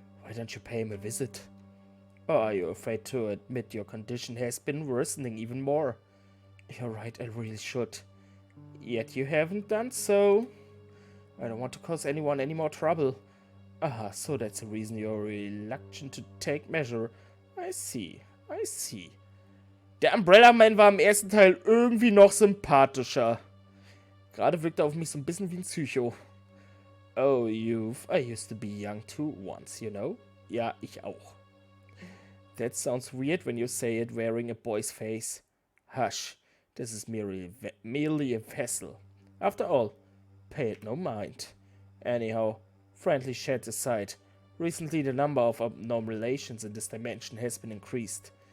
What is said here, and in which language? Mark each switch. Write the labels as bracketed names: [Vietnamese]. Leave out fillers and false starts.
[English] Why don't you pay him a visit? Or are you afraid to admit your condition has been worsening even more? You're right, I really should. Yet you haven't done so. I don't want to cause anyone any more trouble. Aha, so that's the reason you're reluctant to take measure. I see. [German] Der Umbrella-Man war im ersten Teil irgendwie noch sympathischer. Gerade wirkt er auf mich so ein bisschen wie ein Psycho. [English] Oh, youth, I used to be young too once, you know? [German] Ja, ich auch. [English] That sounds weird when you say it wearing a boy's face. Hush, this is merely a vessel. After all, pay it no mind. Anyhow, friendly shades aside, recently the number of abnormalations in this dimension has been increased.